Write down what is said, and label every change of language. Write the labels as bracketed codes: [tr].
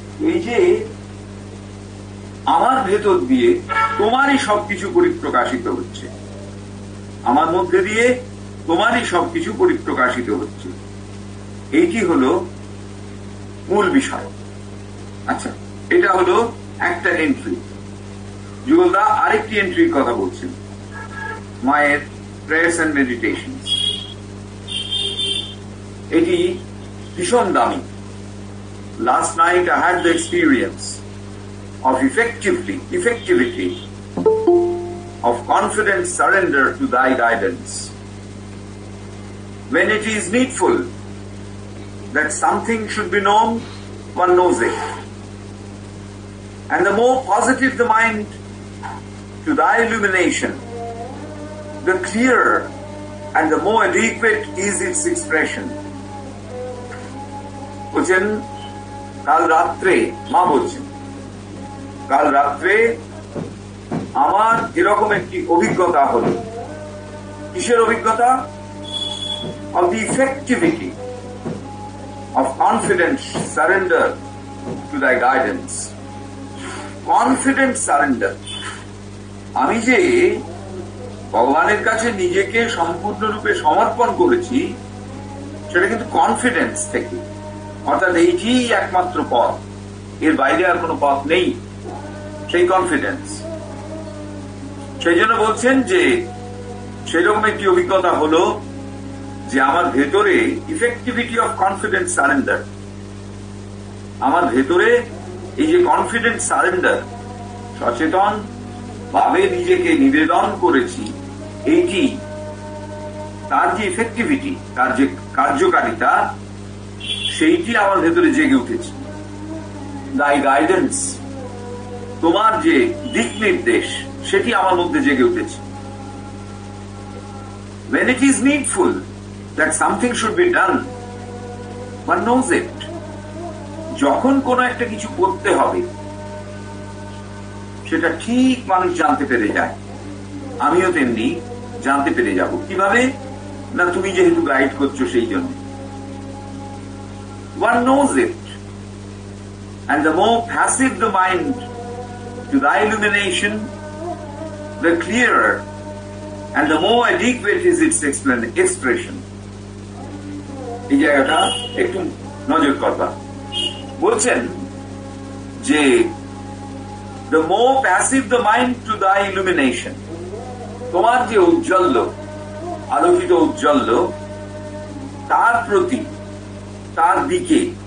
[bn] এই যে আমার ভেতর দিয়ে তোমারই সবকিছু পরিপ্রকাশিত হচ্ছে, আমার মধ্যে দিয়ে তোমারই সবকিছু পরিপ্রকাশিত হচ্ছে, এইটি হলো মূল বিষয়। আচ্ছা, এটা হলো একটা এন্ট্রি। যুগলদা আরেকটি এন্ট্রির কথা বলছেন, মায়ের প্রেয়ার্স এন্ড মেডিটেশনস। এটি ভীষণ দামি। [en] Last night I had the experience of effectivity of confident surrender to thy guidance. When it is needful that something should be known, one knows it. And the more positive the mind to thy illumination, the clearer and the more adequate is its expression. [bn] বলছেন কাল রাত্রে মা বলছেন কাল রাত্রে আমার এরকম একটি অভিজ্ঞতা হল। কিসের অভিজ্ঞতা? [en] of the effectivity of confident surrender to thy guidance. Confident surrender. [bn] আমি যে ভগবানের কাছে নিজেকে সম্পূর্ণরূপে সমর্পণ করেছি, সেটা কিন্তু কনফিডেন্স থেকে, অর্থাৎ এইটি একমাত্র পথ, এর বাইরে আর কোনো পথ নেই, সেই কনফিডেন্স। সেই জন্য বলছেন যে সেরকম একটি অভিজ্ঞতা হলো যে আমার ভেতরে ইফেক্টিভিটি অফ কনফিডেন্স সারেন্ডার, আমার ভেতরে এই যে কনফিডেন্স সারেন্ডার, সচেতন ভাবে নিজেকে নিবেদন করেছি, এইটি তার যে ইফেক্টিভিটি, তার যে কার্যকারিতা, সেইটি আমার ভেতরে জেগে উঠেছে। দাই গাইডেন্স, তোমার যে দিক নির্দেশ, সেটি আমার মধ্যে জেগে উঠেছে। [en] When it is needful that something should be done, one knows it. [bn] যখন কোনো একটা কিছু করতে হবে, সেটা ঠিক মানুষ জানতে পেরে যায়। আমিও তেমনি জানতে পেরে যাব। কিভাবে? না, তুমি যেহেতু গাইড করছো সেই জন্য। [en] One knows it. And the more passive the mind to thy illumination, the clearer and the more adequate is its expression. [bn] এই জায়গাটা একটু নজর করবা। বলছেন যে [en] the more passive the mind to thy illumination, [bn] তোমার যে উজ্জ্বল, আলোকিত উজ্জ্বল, তার প্রতি, তার দিকে